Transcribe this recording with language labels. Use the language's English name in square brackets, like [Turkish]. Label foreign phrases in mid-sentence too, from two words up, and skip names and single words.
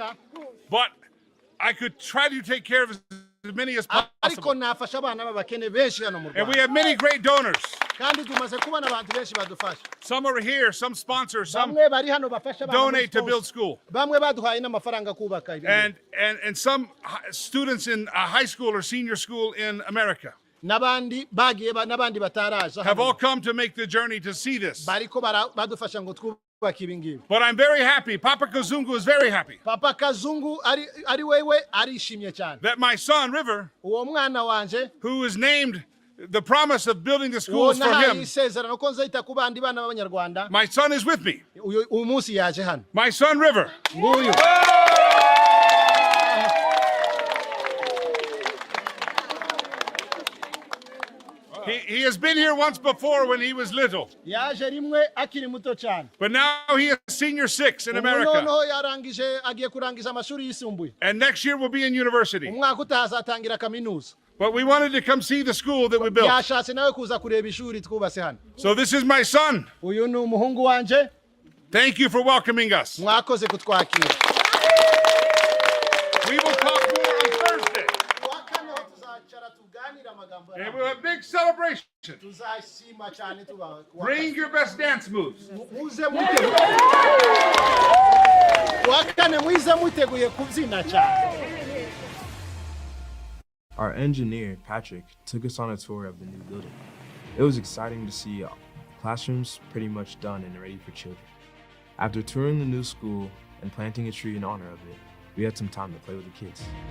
[English] but I could try to take care of as many as [Kinyarwanda] ariko [English] possible. [Kinyarwanda] nafasha abana b'abakene benshi hano mu [English] And we Rwanda have many great donors. [Kinyarwanda] kandi tumaze kubona abantu benshi badufasha [English] Some are here, some sponsor, some [Kinyarwanda] bamwe bari hano bafasha abana muri [English] donate to build sponsor. school. [Kinyarwanda] bamwe baduhaye n'amafaranga kubaka ibintu. [English] And some students in high school or senior school in America [Kinyarwanda] n'abandi bagiye n'abandi bataraje [English] have all come to make the journey to see this. [Kinyarwanda] bariko badufasha ngo twubake ibi ngibi. [English] But I'm very happy. Papa Kazungu is very happy [Kinyarwanda] Papa Kazungu ari wewe arishimye cyane [English] that my son, River, [Kinyarwanda] uwo mwana wanje [English] who is named the promise of building the [Kinyarwanda] uwo [English] schools for [Kinyarwanda] nahaye [English] him, [Kinyarwanda] isezerano ko nzahita ku bandi bana b'abanyarwanda [English] my son is with me. [Kinyarwanda] uyu munsi yaje hano [English] My son, River. [Kinyarwanda] nguyu [English] He has been here once before when he was little, [Kinyarwanda] yaje rimwe akiri muto cyane [English] but now he is senior 6 in [Kinyarwanda] ubu [English] America. [Kinyarwanda] noneho yarangije agiye kurangiza amashuri yisumbuye [English] And next year will be in university. [Kinyarwanda] umwaka utaha azatangira kaminuza [English] But we wanted to come see the school that we built. [Kinyarwanda] yashatse nawe kuza kureba ishuri twubase hano [English] So this is my son. [Kinyarwanda] uyu ni umuhungu wanje [English] Thank you for welcoming us. [Kinyarwanda] mwakoze kutwakira [English] We will talk more on Thursday. And we'll have big celebration. [Kinyarwanda] tuzashima cyane [English] Bring your best dance moves. [Kinyarwanda] muze mwiteguye wakane mwize mwiteguye kubyina cyane. [English] Our engineer, Patrick, took us on a tour of the new building. It was exciting to see classrooms pretty much done and ready for children. After touring the new school and planting a tree in honor of it, we had some time to play with the kids.